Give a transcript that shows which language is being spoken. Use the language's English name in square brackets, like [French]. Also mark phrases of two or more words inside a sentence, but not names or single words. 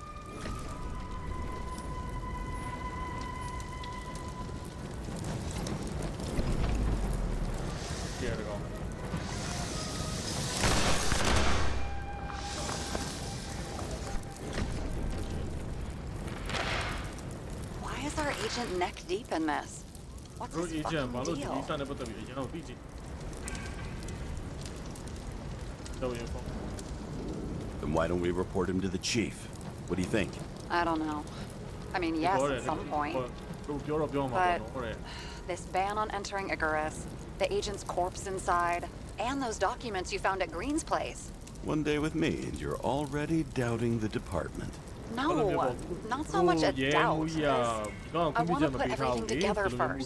[English] Here we go. Why is our agent neck deep in this? What's his [Burmese] agent ဘာ [English] fucking [Burmese] လို့ဒီ [English] deal? [Burmese] စာနဲ့ပတ်သက်ပြီးအရင်ကသိချင်တော့ရင်ပေါ့ [English] Then why don't we report him to the chief? What do you think? I don't know. I mean, yes, at some point. [Burmese] သူပြောတော့ပြောမှာပေါ့နော်တဲ့ [English] This ban on entering Icarus, the agent's corpse inside, and those documents you found at Green's place. One day with me, and you're already doubting the department. No, not so much a doubt. I want to put everything together first.